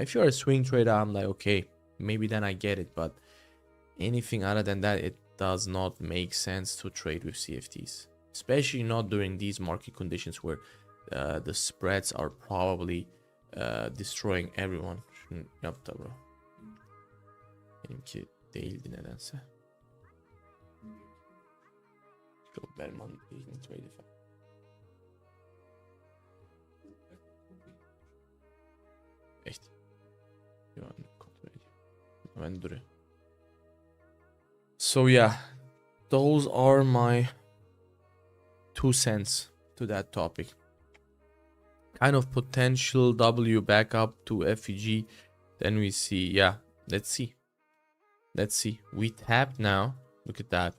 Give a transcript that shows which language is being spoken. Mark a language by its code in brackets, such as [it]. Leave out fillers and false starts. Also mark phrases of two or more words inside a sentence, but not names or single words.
[en] If you're a swing trader, I'm like, okay, maybe then I get it. But anything other than that, it does not make sense to trade with CFDs, especially not during these market conditions where the spreads are probably destroying everyone. [tr] Şunu yap da bro. Benimki değildi nedense. [en] Berman trade. [de] Echt. Ja, [tr] ben duruyor. [en] So yeah, those are my 2 cents to that topic. Kind of potential W back up to FEG. Then we see, yeah, let's see. We tapped now. Look at that.